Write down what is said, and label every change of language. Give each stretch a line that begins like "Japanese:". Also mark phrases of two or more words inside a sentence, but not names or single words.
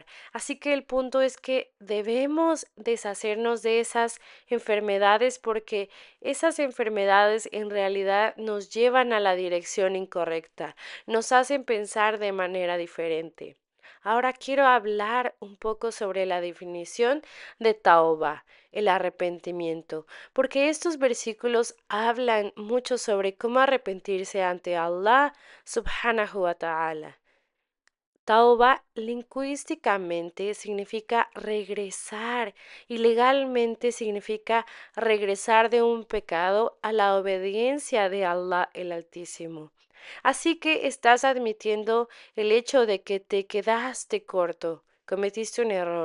Spanish: Así que el punto es que debemos deshacernos de esas enfermedades porque esas enfermedades en realidad nos llevan a la dirección incorrecta, nos hacen pensar de manera diferente. Ahora quiero hablar un poco sobre la definición de tauba, el arrepentimiento, porque estos versículos hablan mucho sobre cómo arrepentirse ante Allah
Arabic: سبحانه وتعالى.
Spanish: Tauba lingüísticamente significa regresar y legalmente significa regresar de un pecado a la obediencia de Allah el Altísimo. Así que estás admitiendo el hecho de que te quedaste corto, cometiste un error.